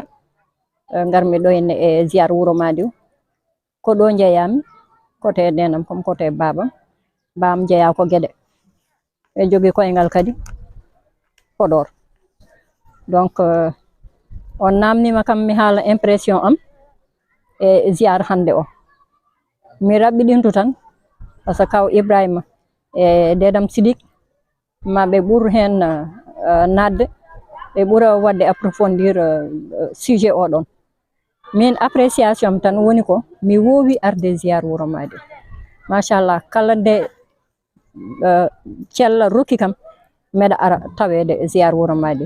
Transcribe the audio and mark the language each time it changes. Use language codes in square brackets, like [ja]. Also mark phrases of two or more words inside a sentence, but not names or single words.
[ff] Garmi ɗo henne e ziyara Wuro Madiw, ko ɗo jeeyami kote nenam comme kote babam jeeya ko gueɗe, ɓe jogui koyngal kadi Podor. donc on namnima kam mi haala impression am e ziyara hande o, mi raɓɓiɗintu tan [fr] parce que [ff] kaw Ibrahima e dedam Sidik ma ɓe ɓur hen nadde ɓe ɓura wadde [fr] approfondir sujet [ff] oɗon. Min appréciation tan woni ko mi wowi arde ziyar Wuro Madiw machallah kala nde cella rokki kam meɗa ara tawede ziyar Wuro Madiw.